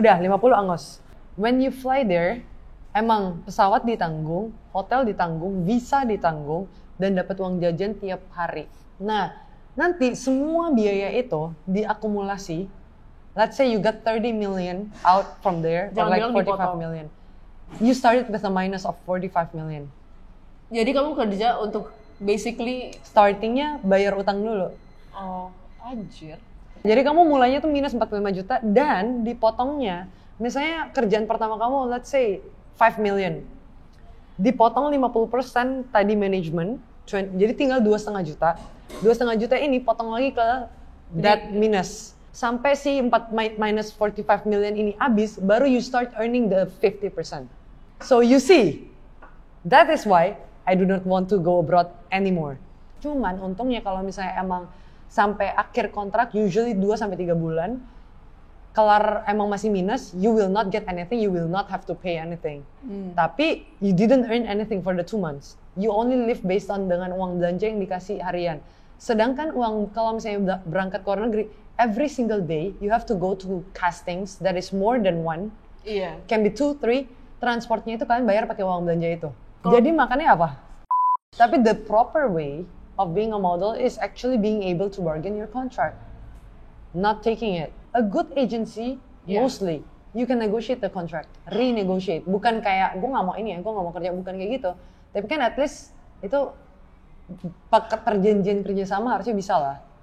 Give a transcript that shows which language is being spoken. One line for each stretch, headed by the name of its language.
Indonesian: Udah 50 angos.
English: When you fly there,
Indonesian: emang pesawat ditanggung, hotel ditanggung, visa ditanggung, dan dapat uang jajan tiap hari. Nah, nanti semua biaya itu diakumulasi.
English: Let's say you got 30 million out from there, or like 45 million. You started with a minus of 45 million.
Indonesian: Jadi kamu kerja untuk basically Startingnya bayar utang dulu. oh, anjir. Jadi kamu mulainya tuh minus 45 juta dan dipotongnya, misalnya kerjaan pertama kamu
English: let's say 5 million.
Indonesian: Dipotong 50% tadi manajemen, jadi tinggal 2,5 juta. 2,5 juta ini potong lagi ke
English: that minus.
Indonesian: Sampai si minus 45 million ini habis, baru
English: you start earning the 50%. So you see, that is why I do not want to go abroad anymore.
Indonesian: Cuman untungnya kalau misalnya emang sampai akhir kontrak, usually 2-3 bulan, kelar emang masih minus,
English: you will not get anything, you will not have to pay anything. Tapi you didn't earn anything for the 2 months. You only live based on
Indonesian: dengan uang belanja yang dikasih harian. Sedangkan uang kalau misalnya berangkat ke luar negeri,
English: every single day you have to go to castings that is more than one.
Indonesian: Iya.
English: Can be 2, 3.
Indonesian: Transportnya itu kalian bayar pakai uang belanja itu. Jadi makannya apa?
English: Tapi the proper way of being a model is actually being able to bargain your contract. Not taking it. A good agency, mostly, you can negotiate the contract, renegotiate.
Indonesian: Bukan kayak, gue gak mau ini ya, gue gak mau kerja, bukan kayak gitu. Tapi kan
English: at least,
Indonesian: itu perjanjian kerjasama harusnya bisa lah.